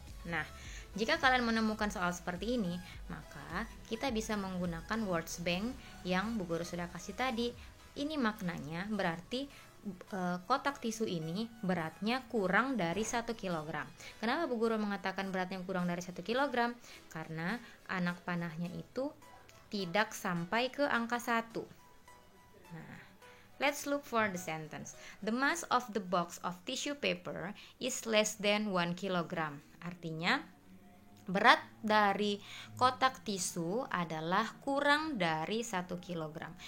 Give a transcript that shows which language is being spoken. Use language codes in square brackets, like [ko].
[id] Nah, jika kalian menemukan soal seperti ini, maka kita bisa menggunakan words bank yang Bu Guru sudah kasih tadi. Ini maknanya berarti kotak tisu ini beratnya kurang dari 1 kg. Kenapa Bu Guru mengatakan beratnya kurang dari 1 kg? Karena anak panahnya itu tidak sampai ke angka 1. [en] Nah, let's look for the sentence. The mass of the box of tissue paper is less than 1 kg. [id] Artinya, berat dari kotak tisu adalah kurang dari 1 kg.